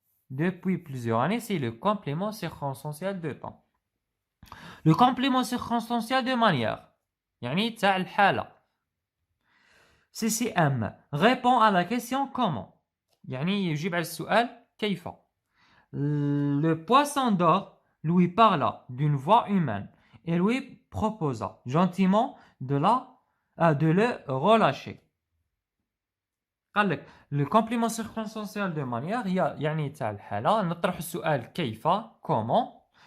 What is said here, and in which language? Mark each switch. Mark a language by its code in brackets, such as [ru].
[fr] Depuis plusieurs années, c'est le complément circonstanciel de temps. Le complément circonstanciel de manière. [ar] يعني تاع الحالة. [fr] CCM répond à la question comment. [ar] يعني يجيب على السؤال كيف. [fr] Le poisson d'or lui parla d'une voix humaine et lui proposa gentiment de le relâcher. [ar] قال لك [fr] le complément circonstanciel de manière [ar] يعني تاع الحالة نطرح السؤال كيف comment.